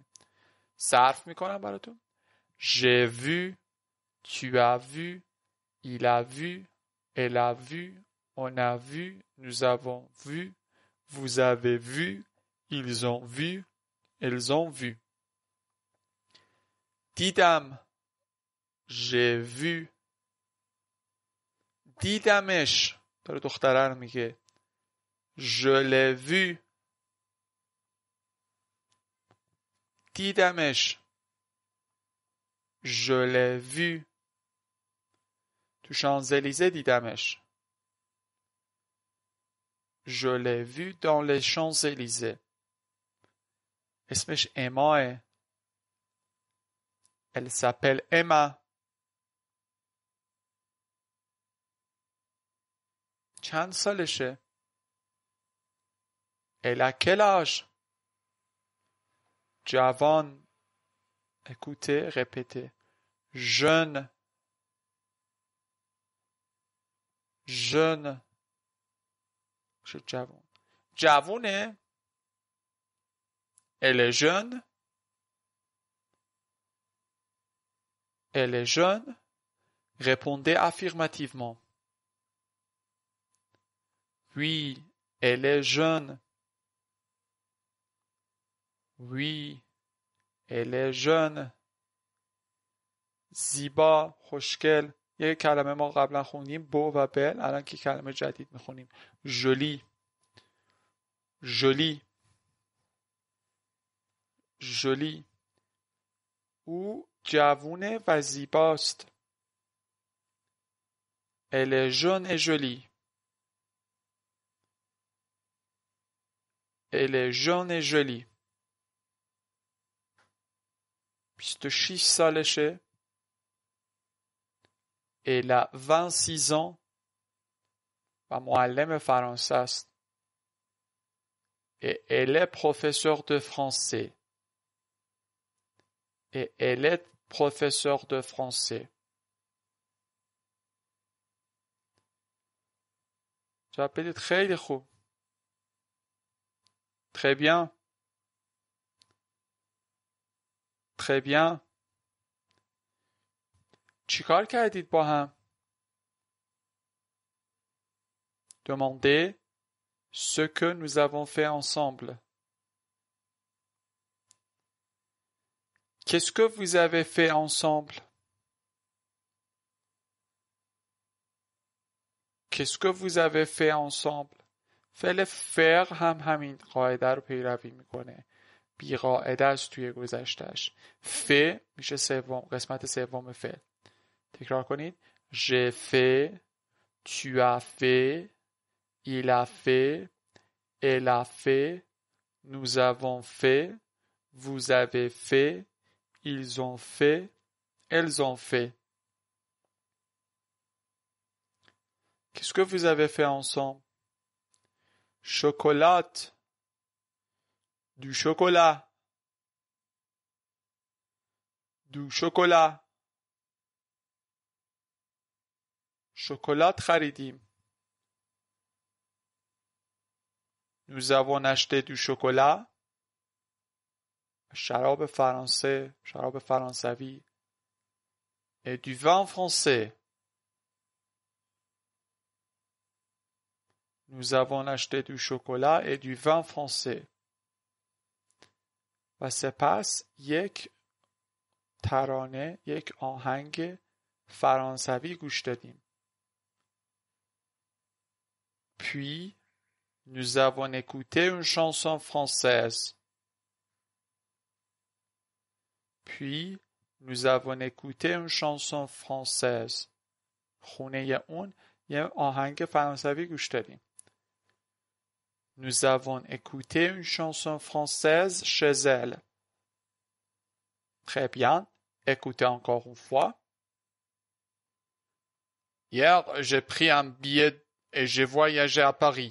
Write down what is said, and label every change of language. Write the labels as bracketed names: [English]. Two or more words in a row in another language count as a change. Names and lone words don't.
[Persian] صرف میکنم براتون. [French] j'ai vu, tu as vu, il a vu, elle a vu, on a vu, nous avons vu, vous avez vu, ils ont vu, elles ont vu. دیدم. j'ai vu. [Persian] دیدمش. داره دختره رو میگه. [French] je l'ai vu. دیدمش. je l'ai vu. [Persian] تو شانزلیزه دیدمش. [French] je l'ai vu dans les Champs-Élysées. [Persian] اسمش اماه. [French] Elle s'appelle Emma. [Persian] چند سالشه؟ [French] Elle a quel âge? جوان. Écoutez, répétez. Jeune. Jeune. [Persian] Je جوان. جوونه. [French] Elle est jeune. Elle est jeune. Répondez affirmativement. Oui, elle est jeune. Oui, elle est jeune. [Persian] زیبا، خوشگل. یه کلمه ما قبلا خوندیم بو و بل، الان که کلمه جدید میخونیم. جولی. جولی. جولی. او جوونه و زیباست. [French] Elle est jeune et jolie. Elle est jeune et jolie. [Persian] 26 سالشه. [French] Elle a 26 ans [Persian] و معلم فرانسه است. [French] Et elle est professeure de français. Et elle est professeure de français. [Persian] جواب بدید. خیلی خوب. [French] Très bien. Très bien. [Persian] چیکار کردید با هم؟ [French] Demandez ce que nous avons fait ensemble. Qu'est-ce que vous avez fait ensemble? Qu'est-ce que vous avez fait ensemble? [Persian] فعل faire هم همین قاعده رو پیروی میکنه. بی قاعده است توی گذشتهش. fait میشه سوم، قسمت سوم فعل. تکرار کنید. [French] J'ai fait, tu as fait, il a fait, elle a fait, nous avons fait, vous avez fait, ils ont fait, elles ont fait. Qu'est-ce que vous avez fait ensemble? Chocolat. Du chocolat. Du chocolat. [Persian] شکلات خریدیم. [French] Nous avons acheté du chocolat. [Persian] شراب فرانسه، شراب فرانسوی. [French] Et du vin français. Nous avons acheté du chocolat et du vin français. [Persian] و سپس یک ترانه، یک آهنگ فرانسوی گوش دادیم. [French] Puis, nous avons écouté une chanson française. Puis, nous avons écouté une chanson française. [Persian] خونه اون یه آهنگ فرانسوی گوش دادیم. [French] Nous avons écouté une chanson française chez elle. Très bien. Écoutez encore une fois. Hier, j'ai pris un billet et j'ai voyagé à Paris.